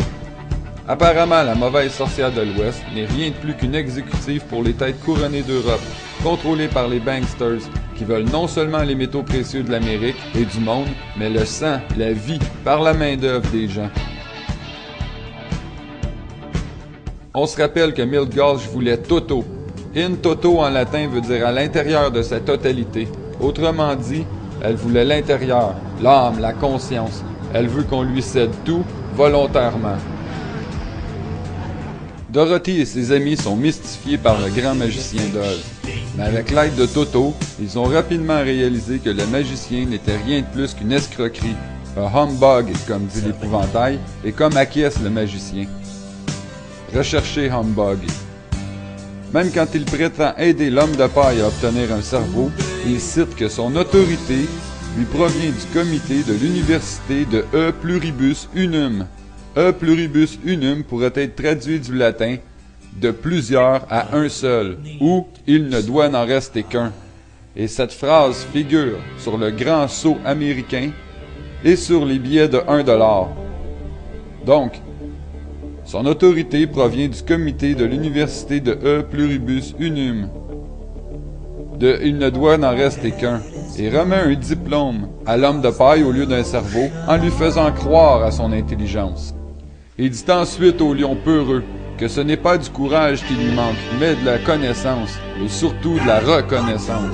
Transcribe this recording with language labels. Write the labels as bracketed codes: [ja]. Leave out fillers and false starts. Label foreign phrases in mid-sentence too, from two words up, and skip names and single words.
[fr] Apparemment, la mauvaise sorcière de l'Ouest n'est rien de plus qu'une exécutive pour les têtes couronnées d'Europe, contrôlée par les banksters, qui veulent non seulement les métaux précieux de l'Amérique et du monde, mais le sang, la vie, par la main-d'œuvre des gens. On se rappelle que Mills Gulch voulait Toto. [la] In toto [fr] en latin veut dire à l'intérieur de sa totalité. Autrement dit, elle voulait l'intérieur, l'âme, la conscience. Elle veut qu'on lui cède tout, volontairement. Dorothy et ses amis sont mystifiés par le grand magicien d'Oz. Mais avec l'aide de Toto, ils ont rapidement réalisé que le magicien n'était rien de plus qu'une escroquerie, un humbug, comme dit l'épouvantail, et comme acquiesce le magicien. Recherchez humbug. Même quand il prétend aider l'homme de paille à obtenir un cerveau, il cite que son autorité lui provient du comité de l'université de [la] E pluribus unum. E pluribus unum [fr] pourrait être traduit du latin de plusieurs à un seul, ou il ne doit n'en rester qu'un. Et cette phrase figure sur le grand sceau américain et sur les billets de 1 $. Donc, son autorité provient du comité de l'université de [la] E pluribus unum. [fr] De il ne doit n'en rester qu'un, et remet un diplôme à l'homme de paille au lieu d'un cerveau, en lui faisant croire à son intelligence. Il dit ensuite au lion peureux que ce n'est pas du courage qui lui manque, mais de la connaissance, et surtout de la reconnaissance.